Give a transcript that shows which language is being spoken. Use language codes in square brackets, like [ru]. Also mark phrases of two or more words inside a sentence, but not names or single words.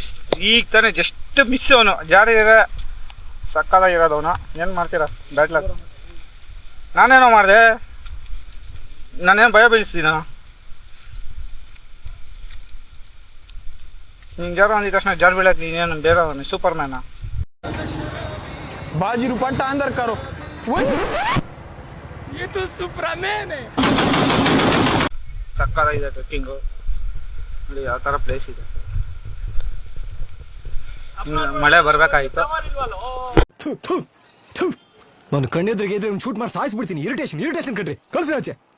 [kn] ಈಗ ತಾನೇ ಜಸ್ಟ್ ಮಿಸ್ ಅವನು ಜಾರಿದ್ರೆ ಸಕ್ಕದಾಗಿರೋದು ಅವನು. ಏನು ಮಾಡ್ತೀರಾ ಬ್ಯಾಟ್ಲ. ನಾನೇನೋ ಮಾಡಿದೆ, ನಾನೇನು ಭಯ ಬೀಳಿಸ್ತೀನ. ನೀನು ಜಾರು ಅಂದಿದ ತಕ್ಷಣ ಜಾರು ಬೀಳಕ್ಕೆ ನೀನೇನು ಬೇರೆ ಅವನು ಸೂಪರ್ ಮ್ಯಾನ. [hi] बाजी रुपट्टा अंदर करो. ये तो सुपरमैन है. [kn] ಸಕ್ಕದಾಗಿದೆ ಟ್ರೆಕ್ಕಿಂಗು ನೋಡಿ, ಯಾವ ಥರ ಪ್ಲೇಸ್ ಇದೆ. ಮಳೆ ಬರಬೇಕಾಗಿತ್ತು. ನಾನು ಕಣ್ಣೆದ್ರಿಗೆ ಇದ್ರೆ ಒಂದು ಶೂಟ್ ಮಾಡಿ ಸಾಯಿಸ್ಬಿಡ್ತೀನಿ. ಇರಿಟೇಷನ್ ಕಣ್ರಿ, ಕಳ್ಸಿ ಆಚೆ.